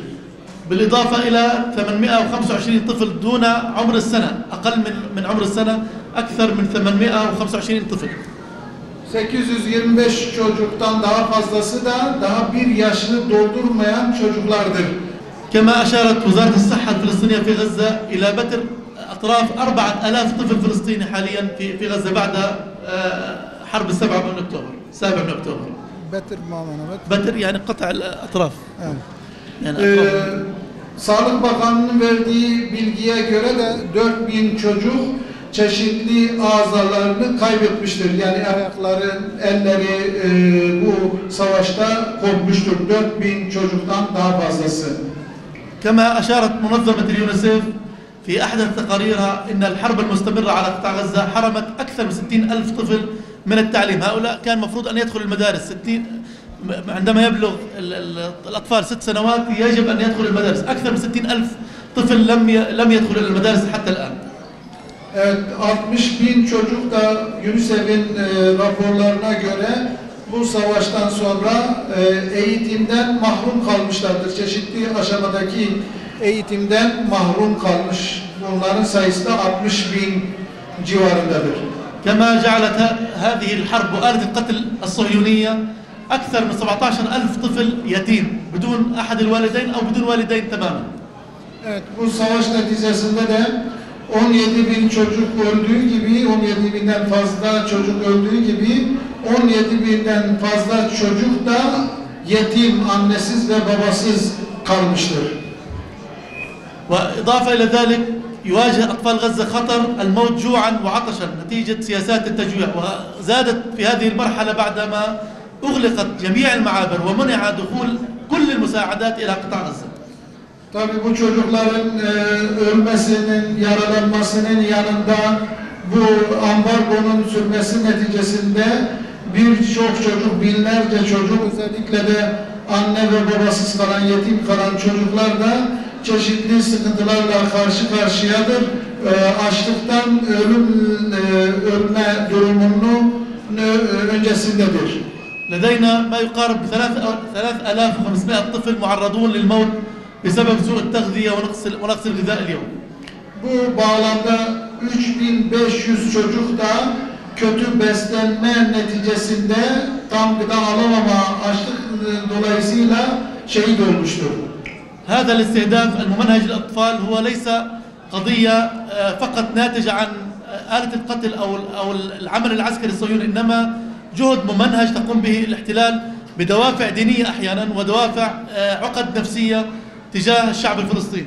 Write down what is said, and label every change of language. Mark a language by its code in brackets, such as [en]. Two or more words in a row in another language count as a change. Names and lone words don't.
[ar] بالإضافة إلى 825 طفل دون عمر السنة، أقل من عمر السنة، أكثر من 825 طفل. [tr] 825 çocuktan daha fazlası da daha bir yaşını doldurmayan çocuklardır. [ar] كما أشارت وزارة الصحة الفلسطينية في غزة إلى بتر أطراف 4,000 طفل فلسطيني حاليا في غزة بعد حرب 7 من أكتوبر. 7 من أكتوبر. بتر يعني قطع الأطراف. [tr] Yani Sağlık Bakanlığı'nın verdiği bilgiye göre de 4000 çocuk çeşitli azalarını kaybetmiştir. Yani ayakları, elleri bu savaşta kopmuştur. 4000 çocuktan daha fazlası. [ar] كما أشارت منظمة اليونيسيف في أحدث تقاريرها إن الحرب المستمرة على قطاع غزة حرمت أكثر من 60,000 طفل من التعليم. هؤلاء كان المفروض أن يدخلوا المدارس. عندما يبلغ الأطفال 6 سنوات يجب أن يدخل المدارس. أكثر من 60,000 طفل لم يدخل المدارس حتى الآن. [tr] Evet, 60.000 çocuk da UNICEF'in raporlarına göre bu savaştan sonra eğitimden mahrum kalmışlardır. Çeşitli aşamadaki eğitimden mahrum kalmış. Bunların sayısı da 60.000 civarındadır. [ar] كما جعلت هذه الحرب وآلة القتل الصهيونية أكثر من 17,000 طفل يتيم بدون أحد الوالدين أو بدون والدين تماما. [tr] Evet, bu savaş neticesinde de 17.000 çocuk öldüğü gibi, 17.000'den fazla çocuk öldüğü gibi 17.000'den fazla çocuk da yetim, annesiz ve babasız kalmıştır. [ar] وإضافة إلى ذلك يواجه أطفال غزة خطر الموت جوعا وعطشا نتيجة سياسات التجويع، وزادت في هذه المرحلة بعدما أغلقت جميع المعابر ومنع دخول كل المساعدات إلى قطاع غزة. [tr] Tabii bu çocukların ölmesinin, yaralanmasının yanında bu ambargonun sürmesi neticesinde birçok çocuk, binlerce çocuk, özellikle de anne ve babasız kalan, yetim kalan çocuklar da çeşitli sıkıntılarla karşı karşıyadır. Açlıktan ölme durumunun öncesindedir. [ar] لدينا ما يقارب 3,500 طفل معرضون للموت بسبب سوء التغذية ونقص الغذاء اليوم. [tr] Bu bağlamda 3.500 çocuk da kötü beslenme neticesinde tam gıda alamama, açlık dolayısıyla şehit olmuştur. [ar] هذا الاستهداف الممنهج للأطفال هو ليس قضية فقط ناتجة عن آلة القتل أو العمل العسكري الصهيوني، إنما جهد ممنهج تقوم به الاحتلال بدوافع دينية أحيانا ودوافع عقد نفسية تجاه الشعب الفلسطيني.